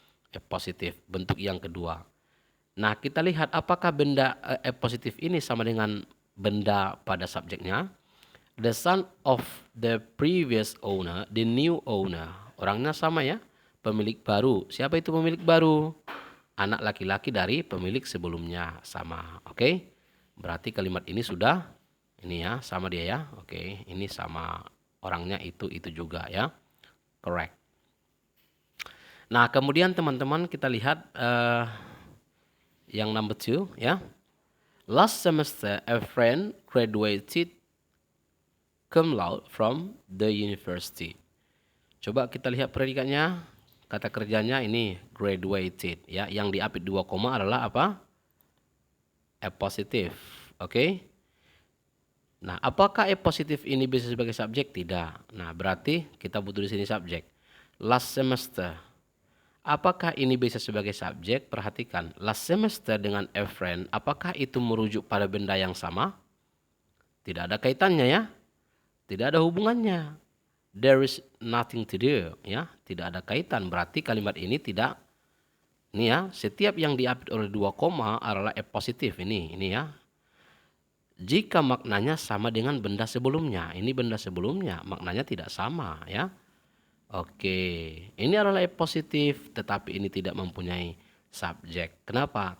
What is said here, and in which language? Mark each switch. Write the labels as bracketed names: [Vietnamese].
[Indonesian] Positif bentuk yang kedua. Nah, kita lihat apakah benda positif ini sama dengan benda pada subjeknya. [English] The son of the previous owner, the new owner. [Indonesian] Orangnya sama ya, pemilik baru. Siapa itu pemilik baru? Anak laki-laki dari pemilik sebelumnya, sama. Oke. Berarti kalimat ini sudah ini ya, sama dia ya. Oke, ini sama orangnya itu juga ya. Correct. Nah, kemudian teman-teman kita lihat yang number 2 ya. [English] Last semester a friend graduated cum laude from the university. [Indonesian] Coba kita lihat predikatnya. Kata kerjanya ini graduated ya, yang diapit 2 koma adalah apa? Positif. Oke. Nah, apakah E positif ini bisa sebagai subjek? Tidak. Nah, berarti kita butuh di sini subjek. [English] Last semester. [Indonesian] Apakah ini bisa sebagai subjek? Perhatikan, [English] last semester [Indonesian] dengan [English] a friend, [Indonesian] apakah itu merujuk pada benda yang sama? Tidak ada kaitannya ya. Tidak ada hubungannya. [English] There is nothing to do, ya. [Indonesian] Tidak ada kaitan. Berarti kalimat ini tidak. Ini ya, setiap yang diapit oleh dua koma adalah E positif ini ya. Jika maknanya sama dengan benda sebelumnya, ini benda sebelumnya, maknanya tidak sama ya. Oke, ini adalah E positif, tetapi ini tidak mempunyai subjek. Kenapa?